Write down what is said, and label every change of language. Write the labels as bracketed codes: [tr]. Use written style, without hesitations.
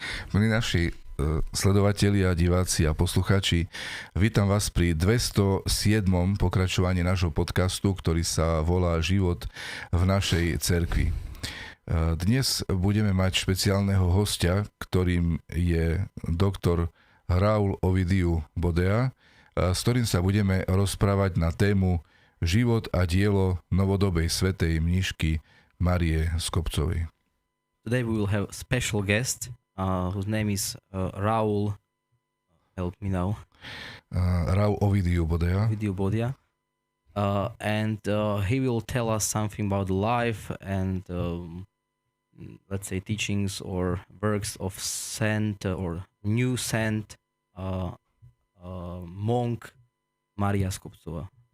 [sk] Milí naši sledovatelia, diváci a poslucháči, vítam vás pri 207. pokračovaní nášho podcastu, ktorý sa volá Život v našej cerkvi. Dnes budeme mať špeciálneho hostia, ktorým je doktor Raul Ovidiu Bodea, s ktorým sa budeme rozprávať na tému život a dielo novodobej svätej mníšky Márie Skobcovej. [en] Today we will have a special guest whose name is Raul. Help me now. Raul Ovidiu Bodea. Ovidiu Bodea. And he will tell us something about the life and let's say teachings or works of saint or new saint monk Mária Skobcová.